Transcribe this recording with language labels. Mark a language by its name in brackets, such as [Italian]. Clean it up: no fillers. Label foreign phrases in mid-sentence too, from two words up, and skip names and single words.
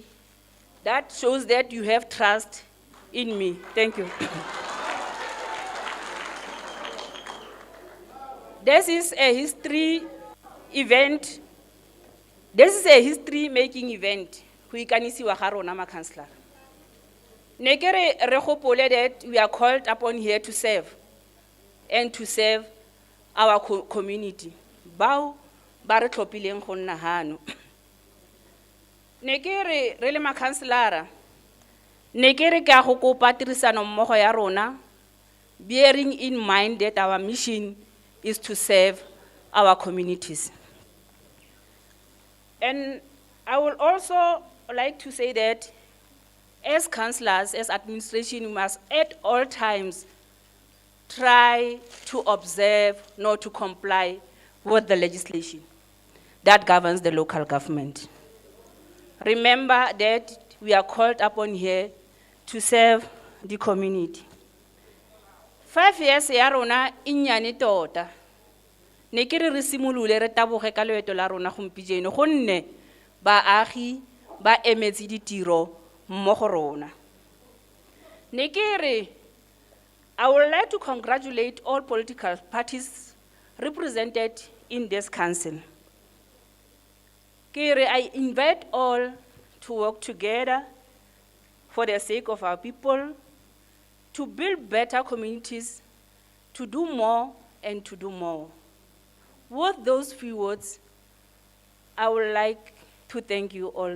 [English] That shows that you have trust in me. Thank you. This is a history event. This is a history-making event. Councillor. [Tswana] Nekere re gopole [English] that we are called upon here to serve and to serve our community. [Tswana] Bao ba re tlhophileng go nna hano. Nekere re le makhanselara. Nekere ke a go kopa tirisano mmogo ya rona, [English] bearing in mind that our mission is to serve our communities. And I would also like to say that as councillors, as administration, we must at all times try to observe, not to comply with the legislation that governs the local government. Remember that we are called upon here to serve the community. [Tswana] 5 years ya rona inyane tota. Ne ke re simolole re taboge ka loeto la rona gompijeno gonne baagi ba emetse ditiro mmogo rona. Ne ke re [English] I would like to congratulate all political parties represented in this council. [Tswana] Ke re [English] I invite all to work together for the sake of our people, to build better communities, to do more and to do more. With those few words, I would like to thank you all.